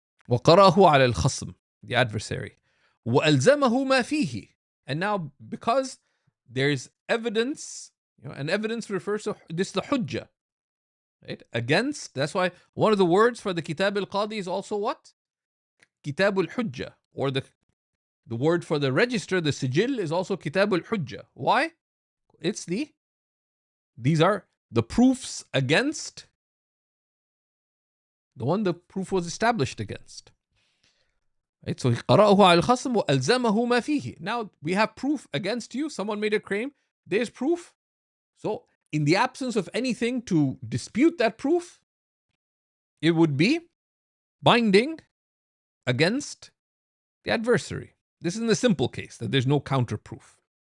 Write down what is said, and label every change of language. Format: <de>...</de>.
<ar>وَقَرَأَهُ عَلَى الْخَصْمِ,</ar> <en>the adversary.</en> <ar>وَأَلْزَمَهُ مَا فِيهِ.</ar> <en>And now, because there's evidence, And evidence refers to this, the hujjah, right? Against. That's why one of the words for the kitab al-qadi is also what? Kitab al-hujjah, or the word for the register, the sijil, is also kitab al-hujjah. Why? These are the proofs against the one the proof was established against. Right? So</en> <ar>قرأه على الخصم وألزمه ما فيه.</ar> <en>Now we have proof against you. Someone made a claim. There's proof. So in the absence of anything to dispute that proof, it would be binding against the adversary. This is in the simple case that there's no counter proof.</en>